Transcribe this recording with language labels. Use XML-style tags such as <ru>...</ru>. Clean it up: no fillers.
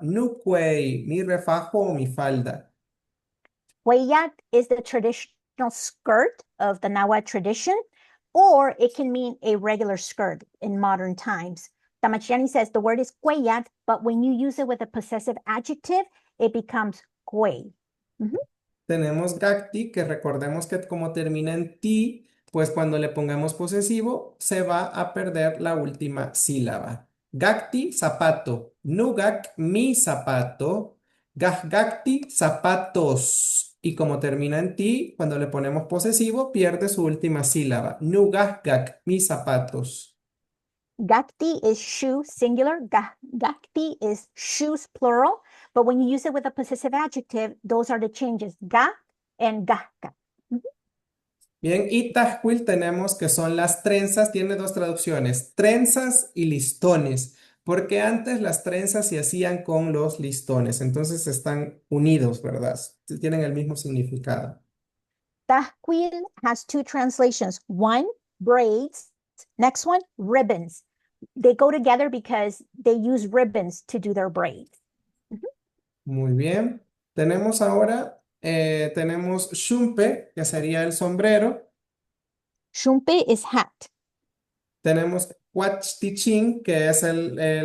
<es>Nuquei, mi refajo o mi falda.</es> <en>Huellat is the traditional skirt of the Nahua tradition, or it can mean a regular skirt in modern times. Tamachiani says the word is huellat, but when you use it with a possessive adjective, it becomes huey.</en> <es>Tenemos gakti, que recordemos que como termina en ti, pues cuando le pongamos posesivo, se va a perder la última sílaba. Gakti, zapato. Nugak, mi zapato. Gakti, zapatos. Y como termina en ti, cuando le ponemos posesivo, pierde su última sílaba. Nugak, mis zapatos.</es> <en>Gakti is shoe, singular. Gakti is shoes, plural. But when you use it with a possessive adjective, those are the changes. Ga and gaka.</en> <es>Bien, y tajquil tenemos que son las trenzas, tiene dos traducciones, trenzas y listones, porque antes las trenzas se hacían con los listones, entonces están unidos, ¿verdad? Tienen el mismo significado.</es> <en>Tahquil has two translations. One, braids. Next one, ribbons. They go together because they use ribbons to do their braids.</en> <es>Muy bien. Tenemos ahora, tenemos shumpe, que sería el sombrero.</es> <en>Shumpe is hat.</en> <es>Tenemos huachtichin, que es el</es>